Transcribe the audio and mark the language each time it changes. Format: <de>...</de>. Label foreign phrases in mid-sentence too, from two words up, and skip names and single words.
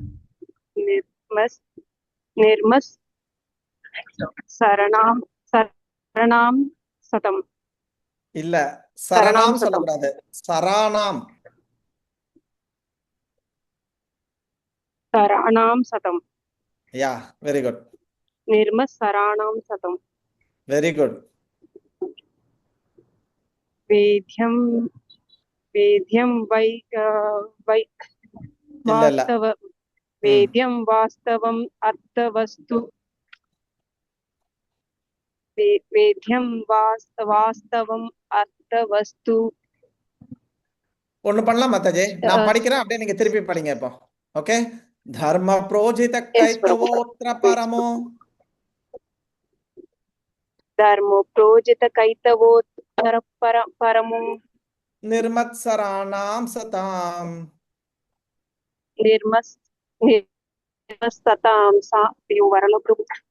<sa>निर्मस सरणां सतम्.</sa> <ta>இல்ல, சரணாம் சொல்லக்கூடாது, சரணாம் சதம்.</ta> <en>ya, very good.</en> <sa>निर्मस सरणां सतम्.</sa> <en>very good.</en> <sa>वेद्यं वास्तवम् अर्थवस्तु. वेद्यं वास्तवम् अर्थवस्तु.</sa> <ta>ஒண்ணு பண்ணலாம் மாதாஜி, நான் படிக்கிறேன், அப்படியே நீங்க திருப்பி படிங்க இப்போ.</ta> <sa>ஓகே, धर्म प्रोज्झित कैतवोत्र परमो, धर्म प्रोजित कैतवोत्तर परमो निर्मत्सराणां सतां निर्मत्सतां वरलो प्रभु.</sa>